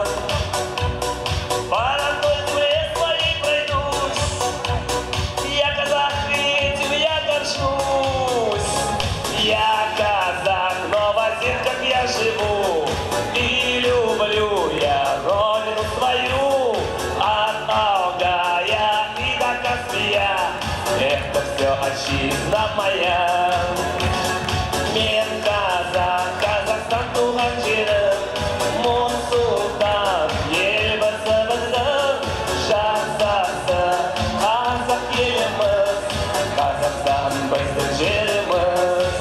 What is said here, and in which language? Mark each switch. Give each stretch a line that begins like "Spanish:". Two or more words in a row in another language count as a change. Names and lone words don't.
Russian: По родной земле своей пройдусь, я казах, этим я горжусь. Я казах, но в озерках я живу, и люблю я родину свою. От Алгая и до Каспия, это все отчизна моя.
Kazakh: Мен казах, Қазақстан туған жерім, Нұрсұлтан елбасымыздың жасасы. Қазақ еліміз, Қазақстан біздің жеріміз.